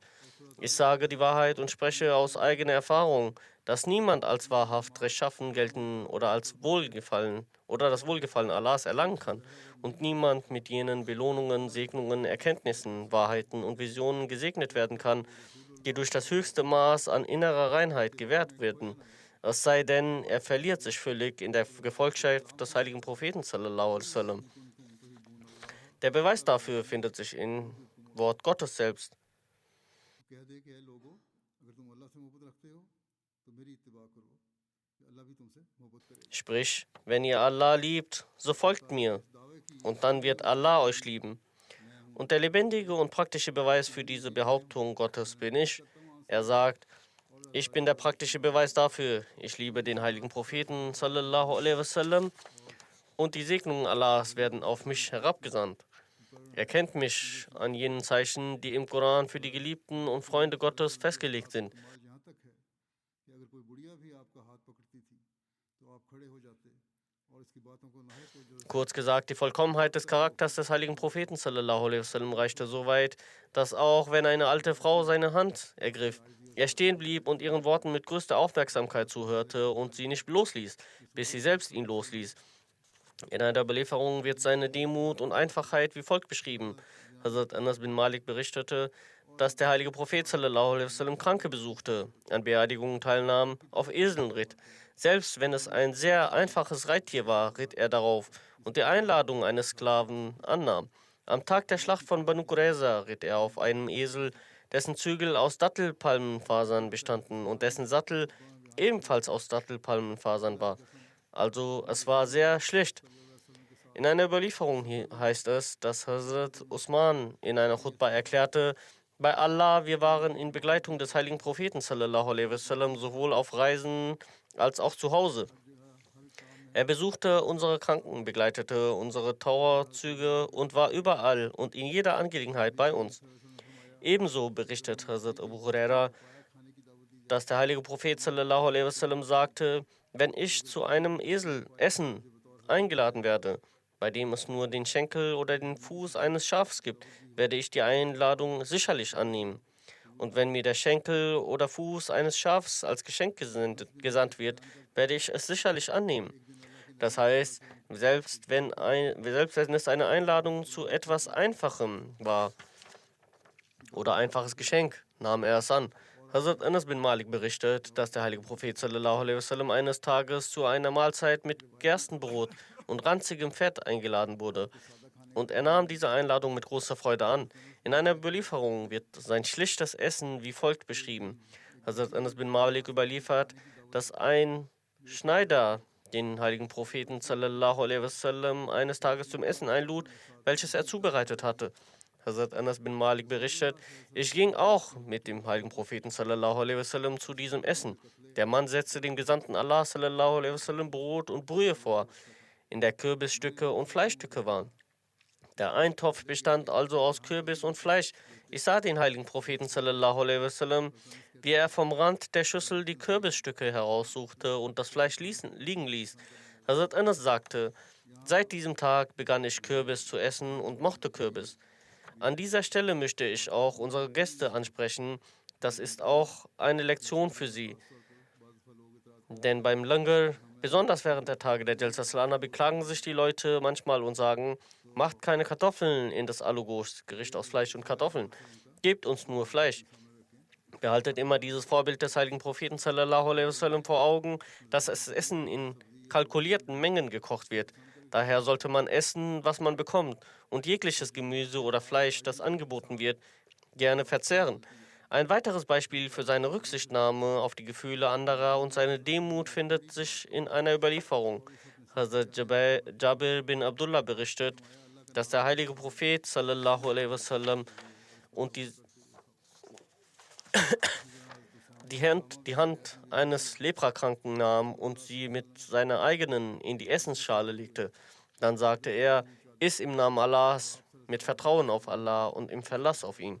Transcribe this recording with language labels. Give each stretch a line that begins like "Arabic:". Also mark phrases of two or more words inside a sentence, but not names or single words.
German: Ich sage die Wahrheit und spreche aus eigener Erfahrung, dass niemand als wahrhaft rechtschaffen gelten oder als Wohlgefallen oder das Wohlgefallen Allahs erlangen kann und niemand mit jenen Belohnungen, Segnungen, Erkenntnissen, Wahrheiten und Visionen gesegnet werden kann, die durch das höchste Maß an innerer Reinheit gewährt werden. Es sei denn, er verliert sich völlig in der Gefolgschaft des heiligen Propheten
Arabic: صلى الله عليه وسلم.
German: Der Beweis dafür findet sich im Wort Gottes selbst.
Urdu: کہہ دے کہ اے لوگوں اگر تم اللہ سے محبت رکھتے ہو تو میری اتباع کرو کہ اللہ بھی تم سے محبت کرے گا
German: Sprich, wenn ihr Allah liebt, so folgt mir, und dann wird Allah euch lieben. Und der lebendige und praktische Beweis für diese Behauptung Gottes bin ich. Er sagt, ich bin der praktische Beweis dafür, ich liebe den heiligen Propheten
Arabic: صلى الله عليه وسلم
German: und die Segnungen Allahs werden auf mich herabgesandt. Er kennt mich an jenen Zeichen, die im Koran für die Geliebten und Freunde Gottes festgelegt sind.
Urdu: کمال یہاں تک ہے کہ اگر کوئی بڑھیا بھی آپ کا ہاتھ پکڑتی تھی تو آپ کھڑے ہو جاتے اور اس کی باتوں کو ناہے تو
German: Kurz gesagt, die Vollkommenheit des Charakters des heiligen Propheten
Arabic: صلى الله عليه وسلم
German: reichte so weit, dass auch wenn eine alte Frau seine Hand ergriff, er stehen blieb und ihren Worten mit größter Aufmerksamkeit zuhörte und sie nicht losließ, bis sie selbst ihn losließ. In einer Überlieferung wird seine Demut und Einfachheit wie folgt beschrieben. Hazrat Anas bin Malik berichtete, dass der heilige Prophet
Arabic: صلى الله عليه وسلم
German: Kranke besuchte, an Beerdigungen teilnahm, auf Eseln ritt. Selbst wenn es ein sehr einfaches Reittier war, ritt er darauf und die Einladung eines Sklaven annahm. Am Tag der Schlacht von Banu Qurayza ritt er auf einem Esel, dessen Zügel aus Dattelpalmenfasern bestanden und dessen Sattel ebenfalls aus Dattelpalmenfasern war. Also es war sehr schlecht. In einer Überlieferung heißt es, dass Hazrat Usman in einer Chutbah erklärte, bei Allah, wir waren in Begleitung des heiligen Propheten
Arabic: صلى الله عليه وسلم
German: sowohl auf Reisen als auch zu Hause. Er besuchte unsere Kranken, begleitete unsere Trauerzüge und war überall und in jeder Angelegenheit bei uns. Ebenso berichtet Hazrat Abu Huraira, dass der heilige Prophet
Arabic: صلى الله عليه وسلم
German: sagte, wenn ich zu einem Eselessen eingeladen werde, bei dem es nur den Schenkel oder den Fuß eines Schafs gibt, werde ich die Einladung sicherlich annehmen. Und wenn mir der Schenkel oder Fuß eines Schafs als Geschenk gesandt wird, werde ich es sicherlich annehmen. Das heißt, selbst wenn es eine Einladung zu etwas Einfachem war oder einfaches Geschenk, nahm er es an. Hazrat Anas bin Malik berichtet, dass der heilige Prophet
Arabic: صلى الله عليه وسلم
German: eines Tages zu einer Mahlzeit mit Gerstenbrot und ranzigem Fett eingeladen wurde. Und er nahm diese Einladung mit großer Freude an. In einer Überlieferung wird sein schlichtes Essen wie folgt beschrieben. Hazrat Anas bin Malik überliefert, dass ein Schneider den heiligen Propheten
Arabic: صلى الله عليه وسلم
German: eines Tages zum Essen einlud, welches er zubereitet hatte. Hazrat Anas bin Malik berichtet, ich ging auch mit dem heiligen Propheten
Arabic: صلى الله عليه وسلم
German: zu diesem Essen. Der Mann setzte dem Gesandten Allah
Arabic: صلى الله عليه وسلم
German: Brot und Brühe vor, in der Kürbisstücke und Fleischstücke waren. Der Eintopf bestand also aus Kürbis und Fleisch. Ich sah den heiligen Propheten
Arabic: صلى الله عليه وسلم,
German: wie er vom Rand der Schüssel die Kürbisstücke heraussuchte und das Fleisch liegen ließ. Hazrat Anas sagte, seit diesem Tag begann ich Kürbis zu essen und mochte Kürbis. An dieser Stelle möchte ich auch unsere Gäste ansprechen. Das ist auch eine Lektion für sie. Denn beim Langar, besonders während der Tage der Jalsa Salana, beklagen sich die Leute manchmal und sagen, macht keine Kartoffeln in das Alugos, Gericht aus Fleisch und Kartoffeln. Gebt uns nur Fleisch. Behaltet immer dieses Vorbild des heiligen Propheten
Arabic: صلى الله عليه وسلم
German: vor Augen, dass das Essen in kalkulierten Mengen gekocht wird. Daher sollte man essen, was man bekommt, und jegliches Gemüse oder Fleisch, das angeboten wird, gerne verzehren. Ein weiteres Beispiel für seine Rücksichtnahme auf die Gefühle anderer und seine Demut findet sich in einer Überlieferung. Hazrat Jabir bin Abdullah berichtet, dass der heilige Prophet
Arabic: صلى الله عليه وسلم
German: und die Hand eines Leprakranken nahm und sie mit seiner eigenen in die Essensschale legte. Dann sagte er, iss im Namen Allahs, mit Vertrauen auf Allah und im Verlass auf ihn.